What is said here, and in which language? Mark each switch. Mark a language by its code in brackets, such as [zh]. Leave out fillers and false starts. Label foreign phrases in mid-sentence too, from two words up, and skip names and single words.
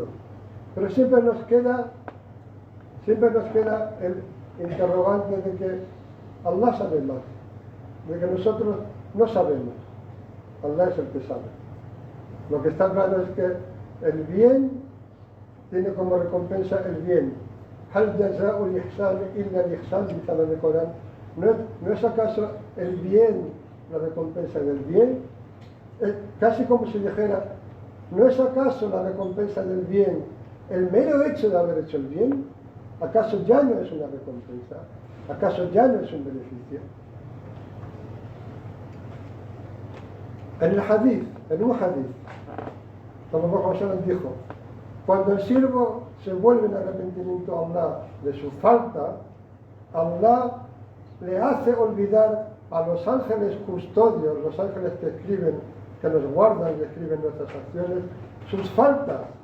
[es] Pero siempre nos queda el interrogante de que Allah sabe más, de que nosotros no sabemos. Allah es el que sabe. Lo que está claro es que el bien tiene como recompensa el bien. [ar] هل جزاء الإحسان إلا الإحسان, [es] dice en el Corán. ¿No es acaso el bien la recompensa del bien? Es casi como si dijera, ¿no es acaso la recompensa del bien el mero hecho de haber hecho el bien? ¿Acaso ya no es una recompensa? ¿Acaso ya no es un beneficio? En un hadith, [ar] صلى الله عليه وسلم [es] dijo, cuando el siervo se vuelve en arrepentimiento a Allah de su falta, Allah le hace olvidar a los ángeles custodios, los ángeles que escriben, que nos guardan y escriben nuestras acciones, sus faltas.